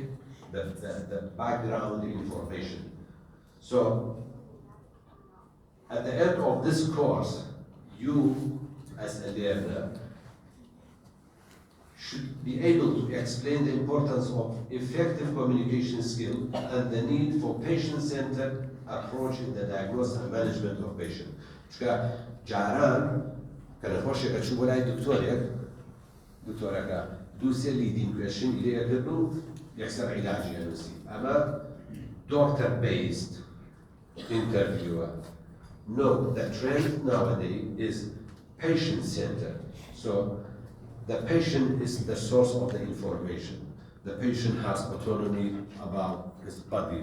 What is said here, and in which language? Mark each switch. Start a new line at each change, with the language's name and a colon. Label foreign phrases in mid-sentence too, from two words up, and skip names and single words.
English: The background information. So, at the end of this course, you, as a learner, should be able to explain the importance of effective communication skill and the need for patient-centered approach in the diagnosis and management of patient.
Central Kurdish: چونکە جاران کە نەخۆشێکە چوو بۆ لای دکتۆرەکە دووسێ
English: leading question
Central Kurdish: لێکرد و یەکسەر عیلاجی هەنووسی. ئەمە
English: doctor-based interviewer. No, the trend nowadays is patient-centered. So the patient is the source of the information. The patient has autonomy about his body.